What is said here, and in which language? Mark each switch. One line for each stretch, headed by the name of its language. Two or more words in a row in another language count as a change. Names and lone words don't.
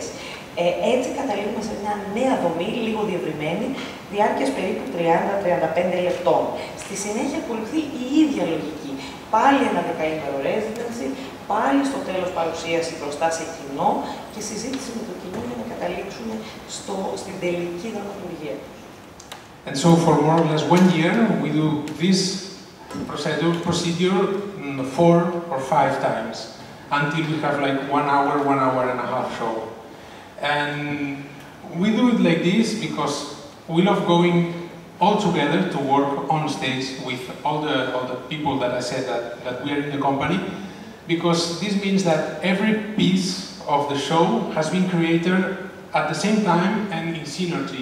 Greek: Έτσι καταλήγουμε σε μια νέα δομή, λίγο διευρυμένη, διάρκειας περίπου 30-35 λεπτών. Στη συνέχεια ακολουθεί η ίδια λογική. Πάλι ένα δεκαήμερο residency, πάλι στο τέλος παρουσίαση μπροστά σε κοινό και συζήτηση με το κοινό για να καταλήξουμε στην τελική δραματουργία.
English: And so for more or less 1 year, we do this procedure 4 or 5 times, until we have like 1 hour and a half show. And we do it like this because we love going all together to work on stage with all the people that I said that we are in the company, because this means that every piece of the show has been created at the same time and in synergy.